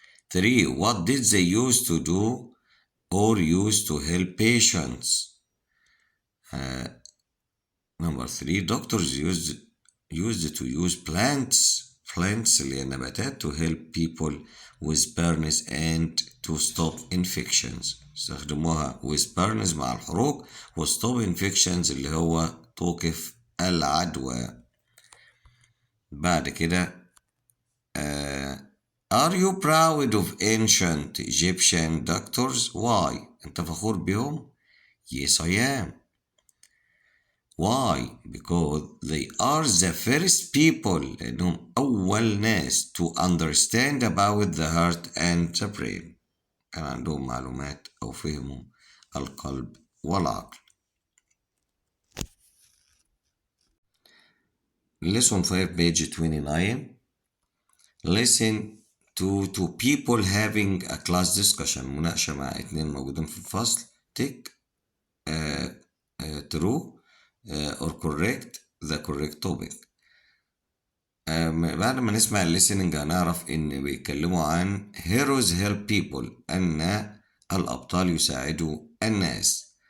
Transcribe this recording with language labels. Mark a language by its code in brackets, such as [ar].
[en] 3, what did they used to do or use to help patients? Number 3, doctors used to use plants [ar] اللي هي النباتات [en] to help people with burns and to stop infections. [ar] استخدموها [en] with burns [ar] مع الحروق و [en] stop infections [ar] اللي هو توقف العدوى. بعد كده [en] Are you proud of ancient Egyptian doctors? Why? [ar] أنت فخور بهم؟ [en] Yes, I am. Why? Because they are the first people [ar] لأنهم أول ناس [en] to understand about the heart and the brain. [ar] كان عندهم معلومات أو فهموا القلب والعقل. [en] Lesson 5 page 29. Listen to people having a class discussion. [ar] مناقشة مع 2 موجودين في الفصل. [en] Tick true or correct the correct topic. [ar] بعد ما نسمع listening هنعرف إن بيتكلموا عن [en] heroes help people، [ar] أن الأبطال يساعدوا الناس.